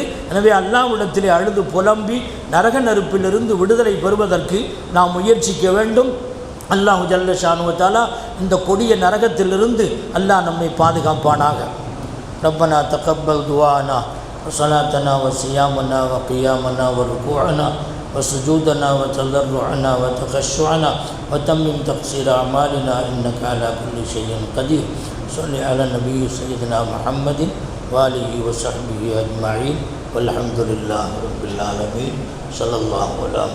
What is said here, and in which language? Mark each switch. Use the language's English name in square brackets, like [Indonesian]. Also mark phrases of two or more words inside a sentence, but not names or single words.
[Tamil] எனவே அல்லாஹ்விடத்திலே அழுது புலம்பி நரக நெருப்பிலிருந்து விடுதலை பெறுவதற்கு நாம் முயற்சிக்க வேண்டும். [Arabic] الله جل شأنه وتعالى [Tamil] இந்த கொடிய நரகத்திலிருந்து அல்லாஹ் நம்மை பாதுகாப்பானாக. [Arabic] ربنا تقبل دعاءنا وصلاتنا وصيامنا وقيامنا وركوعنا وسجودنا وتضرعنا وتخشعنا وتمم تقصير أعمالنا إنك على كل شيء قدير. صل على النبي سيدنا محمد وآله وصحبه أجمعين والحمد لله رب العالمين. صلى الله عليه